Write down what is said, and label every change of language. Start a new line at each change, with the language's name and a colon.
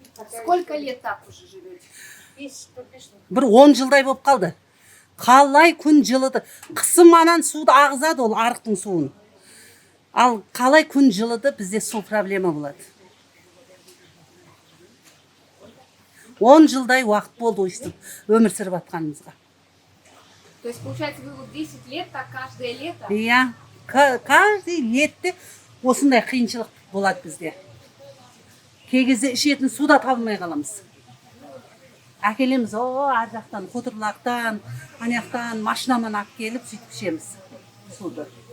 Russian: Сколько лет так уже живете?
Kazakh: Бір 10 жылдай болып қалды. Қалай күн жылыды. Қысым анан суды ағызады ол арықтың суын. Ал қалай күн жылыды, бізде су проблема болады. 10 жылдай уақыт болды өйстіп өмір сүріп атқанымызға.
Russian: То есть, получается, вы вот 10 лет так каждое лето?
Kazakh: Иә,
Russian: каждый
Kazakh: летте осындай қиыншылық болады бізде. Кей кезде ішетін суда табылмай қаламыз. Әкелеміз, ар жақтан, Қотырлақтан, анаяқтан машинамен алып келіп, сөйтіп ішеміз суды.